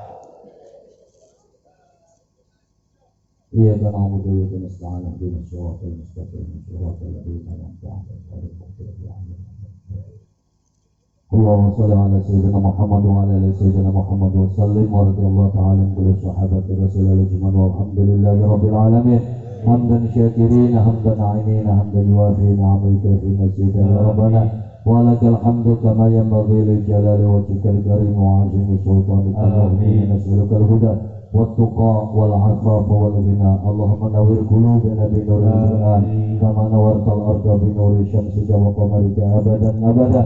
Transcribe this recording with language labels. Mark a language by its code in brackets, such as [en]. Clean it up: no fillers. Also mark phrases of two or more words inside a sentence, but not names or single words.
[ar] إياك نعبد وإياك نستعين اهدنا الصراط المستقيم صراط الذين أنعمت عليهم. اللهم صل على سيدنا محمد وعلى آل سيدنا محمد وسلم ورضي الله تعالى عن كل صحابة رسول الله أجمعين والحمد لله رب العالمين. حمدا شاكرين حمدا ناعمين حمدا يوافي نعمك في مسجدك يا ربنا ولك الحمد كما ينبغي لجلال وجهك الكريم وعظيم سلطانك. آمين نسألك الهدى والتقى والعفاف والغنى اللهم نور قلوبنا بنور القرآن كما نورت الأرض بنور شمسك وقمرك أبدا أبدا.